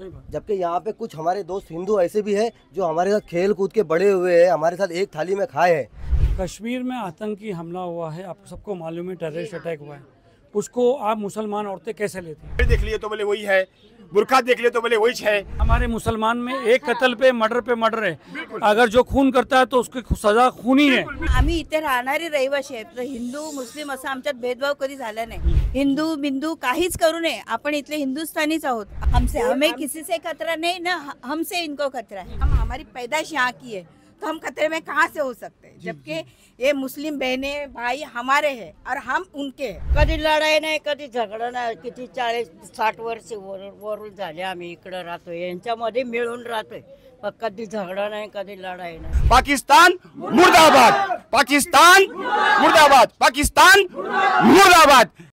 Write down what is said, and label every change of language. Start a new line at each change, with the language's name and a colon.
Hindi: जबकि यहाँ पे कुछ हमारे दोस्त हिंदू ऐसे भी है जो हमारे साथ खेल कूद के बड़े हुए हैं, हमारे साथ एक थाली में खाए हैं। कश्मीर में आतंकी हमला हुआ है, आप सबको मालूम है, टेररिस्ट अटैक हुआ है। उसको आप मुसलमान औरतें कैसे लेते हैं? देख लिए तो बोले वही है, बुरखा देख लिए तो बोले वही है। हमारे मुसलमान में एक कत्ल पे मर्डर है। अगर जो खून करता है तो उसकी सजा खून ही है।
Marathi: आम्ही इथे राहणारे रहिवासी आहेत, तर हिंदू मुस्लिम असा आमच्यात भेदभाव कधी झाला नाही। हिंदू बिंदू काहीच करू नये, आपण इथले हिंदुस्तानीच आहोत।
Hindi: हमसे हमें किसी से खतरा नहीं ना, हमसे इनको खतरा है। हम हमारी पैदाइश यहाँ की है तो हम खतरे में कहाँ से हो सकते हैं, जबकि ये मुस्लिम बहने भाई हमारे हैं और हम उनके हैं।
Marathi: कधी लढाई नाही, कधी झगडा नाही। किती 40-60 वर्ष वरून झाले आम्ही इकडे राहतोय, यांच्यामध्ये मिळून राहतोय। पण कधी झगडा नाही, कधी लढाई नाही।
Hindi: पाकिस्तान मुर्दाबाद, पाकिस्तान मुर्दाबाद, पाकिस्तान मुर्दाबाद।